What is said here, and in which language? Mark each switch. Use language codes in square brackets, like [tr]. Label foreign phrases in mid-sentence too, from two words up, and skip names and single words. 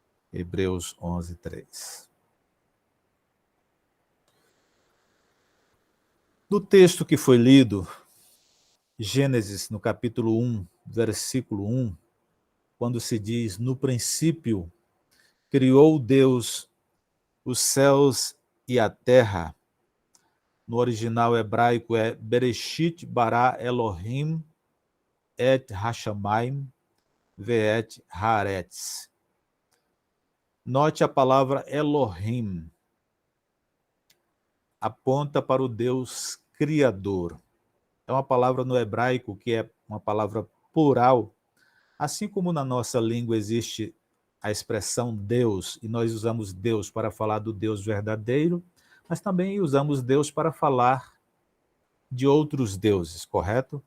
[pt] Hebreus 11, 3. No texto que foi lido, Gênesis, no capítulo 1, versículo 1, quando se diz, no princípio, criou Deus os céus e a terra, no original hebraico é [he] בראשית ברא אלהים את השמים ואת הארץ. [pt] Note a palavra Elohim, aponta para o Deus Criador. É uma palavra no hebraico que é uma palavra plural, assim como na nossa língua existe a expressão Deus, e nós usamos Deus para falar do Deus verdadeiro, mas também usamos Deus para falar de outros deuses, correto?